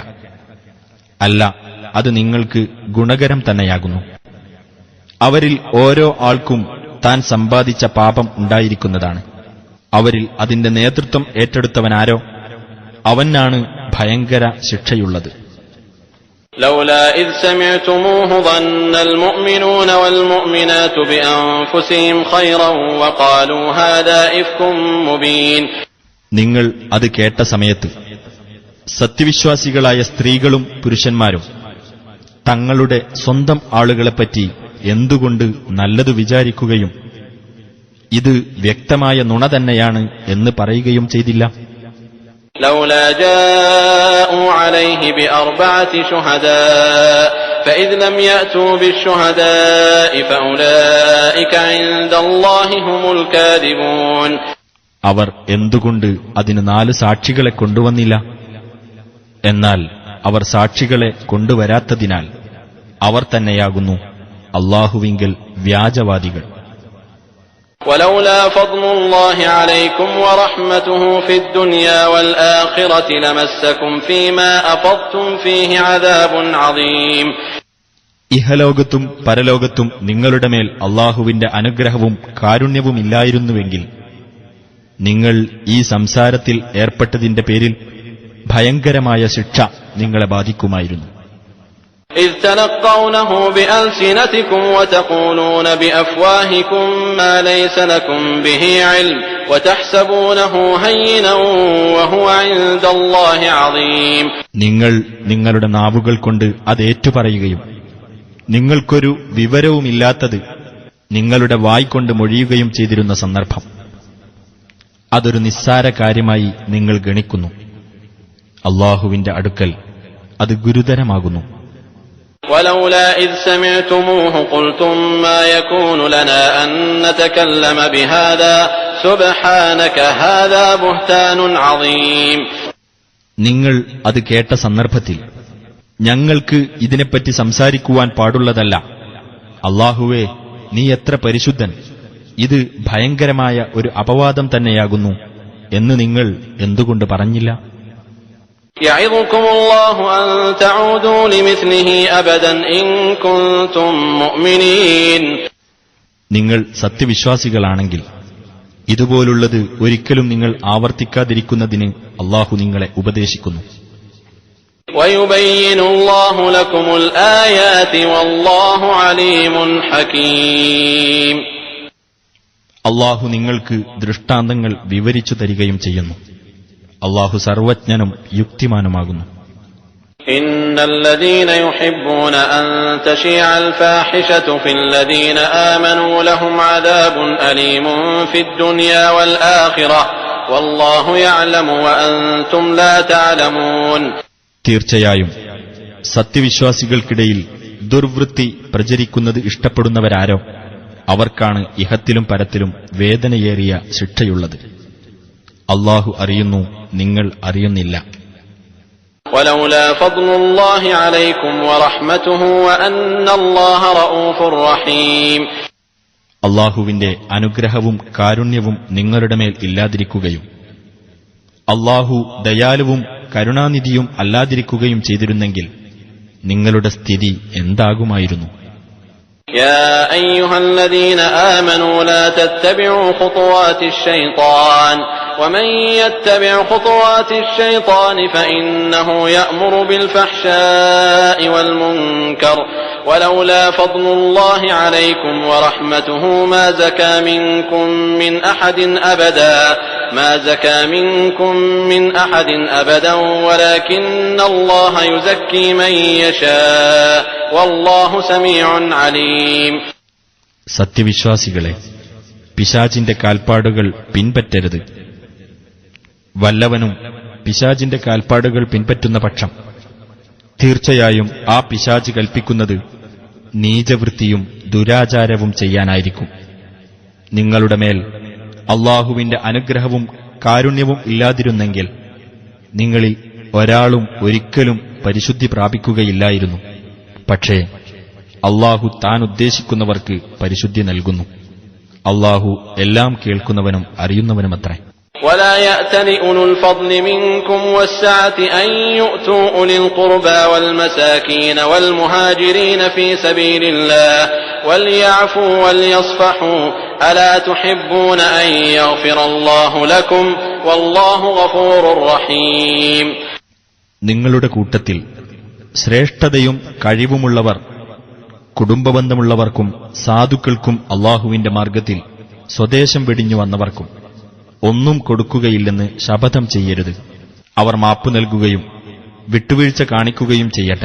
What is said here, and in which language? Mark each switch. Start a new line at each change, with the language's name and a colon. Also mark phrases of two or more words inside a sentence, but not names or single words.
Malayalam: അല്ല, അത് നിങ്ങൾക്ക് ഗുണകരം തന്നെയാകുന്നു. അവരിൽ ഓരോ ആൾക്കും താൻ സമ്പാദിച്ച പാപം ഉണ്ടായിരിക്കുന്നതാണ്. അവരിൽ അതിന്റെ നേതൃത്വം ഏറ്റെടുത്തവനാരോ അവനാണ് ഭയങ്കര ശിക്ഷയുള്ളത്.
Arabic: لولا إذ سمعتموه ظن المؤمنون والمؤمنات بأنفسهم خيرا وقالوا هذا إفك مبين.
Malayalam: നിങ്ങൾ അത് കേട്ട സമയത്ത് സത്യവിശ്വാസികളായ സ്ത്രീകളും പുരുഷന്മാരും തങ്ങളുടെ സ്വന്തം ആളുകളെപ്പറ്റി എന്തുകൊണ്ട് നല്ലതു വിചാരിക്കുകയും ഇത് വ്യക്തമായ നുണ തന്നെയാണ് എന്ന് പറയുകയും ചെയ്തില്ല.
Arabic: لولا جاءوا عليه بأربعة شهداء فإذ لم يأتوا بالشهداء فأولئك عند الله هم الكاذبون.
Malayalam: അവർ എന്തുകൊണ്ട് അതിന് 4 സാക്ഷികളെ കൊണ്ടുവന്നില്ല? എന്നാൽ അവർ സാക്ഷികളെ കൊണ്ടുവരാത്തതിനാൽ അവർ തന്നെയാകുന്നു അല്ലാഹുവിങ്കൽ വ്യാജവാദികൾ.
Arabic: ولولا فضل الله عليكم ورحمته في الدنيا والآخرة لمسكم فيما أفضتم فيه عذاب عظيم.
Malayalam: ഇഹലോകത്തും പരലോകത്തും നിങ്ങളുടെ മേൽ അല്ലാഹുവിന്റെ അനുഗ്രഹവും കാരുണ്യവുമില്ലായിരുന്നുവെങ്കിൽ നിങ്ങൾ ഈ സംസാരത്തിൽ ഏർപ്പെട്ടതിന്റെ പേരിൽ ഭയങ്കരമായ ശിക്ഷ നിങ്ങളെ ബാധിക്കുമായിരുന്നു.
Arabic: إذ تلقونه بألسنتكم وتقولون بأفواهكم ما ليس لكم به علم وتحسبونه هينا وهو عند الله عظيم.
Malayalam: നിങ്ങൾ നിങ്ങളുടെ നാവുകൾ കൊണ്ട് അത് ഏറ്റുപറയുകയും നിങ്ങൾക്കൊരു വിവരവുമില്ലാത്തത് നിങ്ങളുടെ വായ്കൊണ്ട് മൊഴിയുകയും ചെയ്തിരുന്ന സന്ദർഭം അതൊരു നിസ്സാര കാര്യമായി നിങ്ങൾ ഗണിക്കുന്നു. അല്ലാഹുവിന്റെ അടുക്കൽ അത് ഗുരുതരമാകുന്നു.
Arabic: ولولا إذ سمعتموه قلتم ما يكون لنا أن نتكلم بهذا سبحانك هذا بهتان عظيم.
Malayalam: നിങ്ങൾ അത് കേട്ട സന്ദർഭത്തിൽ ഞങ്ങൾക്ക് ഇതിനെപ്പറ്റി സംസാരിക്കുവാൻ പാടുള്ളതല്ല. അല്ലാഹുവേ, നീ എത്ര പരിശുദ്ധൻ, ഇത് ഭയങ്കരമായ ഒരു അപവാദം തന്നെയാകുന്നു എന്ന് നിങ്ങൾ എന്തുകൊണ്ട് പറഞ്ഞില്ല?
Arabic: يعظكم الله أن تعودوا لمثله أبدا إن كنتم مؤمنين.
Malayalam: നിങ്ങൾ സത്യവിശ്വാസികളാണെങ്കിൽ ഇതുപോലുള്ളത് ഒരിക്കലും നിങ്ങൾ ആവർത്തിക്കാതിരിക്കുന്നതിന് അല്ലാഹു നിങ്ങളെ ഉപദേശിക്കുന്നു.
Arabic: ويبين الله لكم الآيات والله عليم حكيم.
Malayalam: അല്ലാഹു നിങ്ങൾക്ക് ദൃഷ്ടാന്തങ്ങൾ വിവരിച്ചു തരികയും ചെയ്യുന്നു. അല്ലാഹു സർവജ്ഞനും യുക്തിമാനുമാകുന്നു.
Arabic: إن الذين يحبون أن تشيع الفاحشة في الذين آمنوا لهم عذاب أليم في الدنيا والآخرة والله يعلم وأنتم لا تعلمون.
Malayalam: തീർച്ചയായും സത്യവിശ്വാസികൾക്കിടയിൽ ദുർവൃത്തി പ്രചരിക്കുന്നത് ഇഷ്ടപ്പെടുന്നവരാരോ അവർക്കാണ് ഇഹത്തിലും പരത്തിലും വേദനയേറിയ ശിക്ഷയുള്ളത്. അല്ലാഹു അറിയുന്നു, നിങ്ങൾ അറിയുന്നില്ല.
Arabic: ولولا فضل الله عليكم ورحمته وأن الله رؤوف رحيم.
Malayalam: അല്ലാഹുവിന്റെ അനുഗ്രഹവും കാരുണ്യവും നിങ്ങളുടെ മേൽ ഇല്ലാതിരിക്കുകയും അല്ലാഹു ദയാലുവും കരുണാനിധിയും അല്ലാതിരിക്കുകയും ചെയ്തിരുന്നെങ്കിൽ നിങ്ങളുടെ സ്ഥിതി എന്താകുമായിരുന്നു?
Arabic: يا أيها الذين آمنوا لا تتبعوا خطوات الشيطان ومن يتبع خطوات الشيطان فإنه يأمر بالفحشاء والمنكر ولولا فضل الله عليكم ورحمته ما زكى منكم من أحد أبدا ولكن الله يزكي من يشاء والله سميع عليم.
Malayalam: സത്യവിശ്വാസികളെ, പിശാചിന്റെ കാൽപ്പാടുകൾ പിൻപറ്റരുത്. വല്ലവനും പിശാചിന്റെ കാൽപ്പാടുകൾ പിൻപറ്റുന്ന പക്ഷം തീർച്ചയായും ആ പിശാച് കൽപ്പിക്കുന്നത് നീചവൃത്തിയും ദുരാചാരവും ചെയ്യാനായിരിക്കും. നിങ്ങളുടെ മേൽ അല്ലാഹുവിന്റെ അനുഗ്രഹവും കാരുണ്യവും ഇല്ലാതിരുന്നെങ്കിൽ നിങ്ങളിൽ ഒരാളും ഒരിക്കലും പരിശുദ്ധി പ്രാപിക്കുകയില്ലായിരുന്നു. പക്ഷേ അല്ലാഹു താൻ ഉദ്ദേശിക്കുന്നവർക്ക് പരിശുദ്ധി നൽകുന്നു. അല്ലാഹു എല്ലാം കേൾക്കുന്നവനും അറിയുന്നവനുമത്രേ.
Arabic: ولا يأتل أولو الفضل منكم والسعة أن يؤتوا أولي القربى والمساكين والمهاجرين في سبيل الله وليعفوا وليصفحوا ألا تحبون أن يغفر الله لكم والله غفور رحيم.
Malayalam: നിങ്ങളുടെ കൂട്ടത്തിൽ ശ്രേഷ്ഠതയും കഴിവുമുള്ളവർ കുടുംബബന്ധമുള്ളവർക്കും സാധുക്കൾക്കും അല്ലാഹുവിന്റെ മാർഗ്ഗത്തിൽ സ്വദേശം വെടിഞ്ഞു വന്നവർക്കും ഒന്നും കൊടുക്കുകയില്ലെന്ന് ശപഥം ചെയ്യരുത്. അവർ മാപ്പു നൽകുകയും വിട്ടുവീഴ്ച കാണിക്കുകയും ചെയ്യട്ടെ.